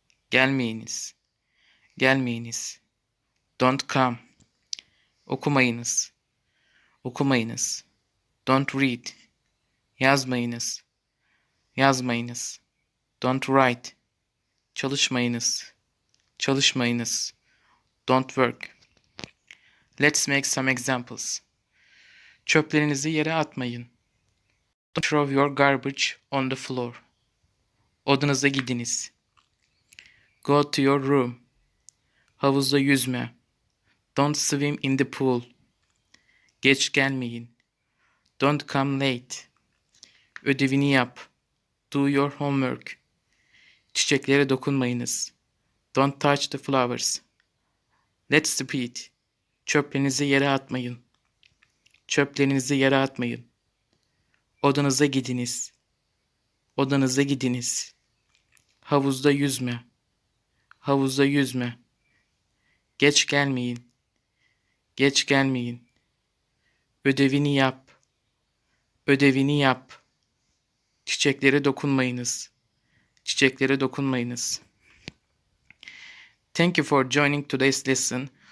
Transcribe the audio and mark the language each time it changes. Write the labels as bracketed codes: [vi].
[tr] Gelmeyiniz, gelmeyiniz. [en] Don't come. [tr] Okumayınız, okumayınız. [en] Don't read. [tr] Yazmayınız, yazmayınız. [en] Don't write. [tr] Çalışmayınız, çalışmayınız. [en] Don't work. Let's make some examples. [tr] Çöplerinizi yere atmayın. [en] Don't throw your garbage on the floor. [tr] Odanıza gidiniz. [en] Go to your room. [tr] Havuzda yüzme. [en] Don't swim in the pool. [tr] Geç gelmeyin. [en] Don't come late. [tr] Ödevini yap. [en] Do your homework. [tr] Çiçeklere dokunmayınız. [en] Don't touch the flowers. Let's repeat. [tr] Çöplerinizi yere atmayın. Çöplerinizi yere atmayın. Odanıza gidiniz. Odanıza gidiniz. Havuzda yüzme. Havuzda yüzme. Geç gelmeyin. Geç gelmeyin. Ödevini yap. Ödevini yap. Çiçeklere dokunmayınız. Çiçeklere dokunmayınız. [en] Thank you for joining today's lesson.